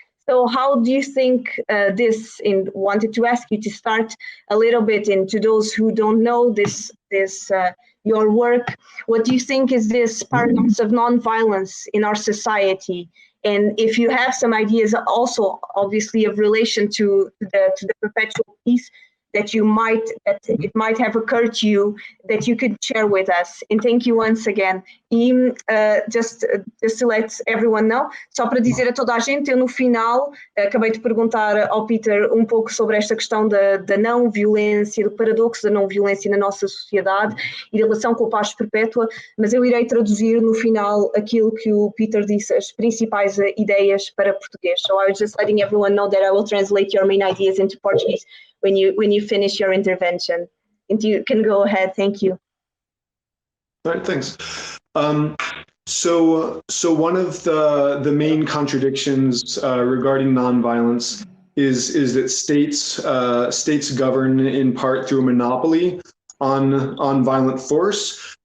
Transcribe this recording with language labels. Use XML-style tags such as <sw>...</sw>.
<en>So how do you think this, and wanted to ask you to start a little bit into those who don't know this your work, what do you think is this paradox of nonviolence in our society? And if you have some ideas also, obviously, of relation to the perpetual peace that it might have occurred to you, that you could share with us. And thank you once again.</en> <pt>E</pt> <en>just to let everyone know,</en> <pt>só para dizer a toda a gente, eu no final acabei de perguntar ao Peter um pouco sobre esta questão da não violência, do paradoxo da não violência na nossa sociedade e da relação com a paz perpétua, mas eu irei traduzir no final aquilo que o Peter disse, as principais ideias para português.</pt> <en>So I was just letting everyone know that I will translate your main ideas into Portuguese when you finish your intervention. And you can go ahead. Thank you. All right, thanks. So one of the main contradictions regarding nonviolence is that states govern in part through a monopoly on violent force.</en>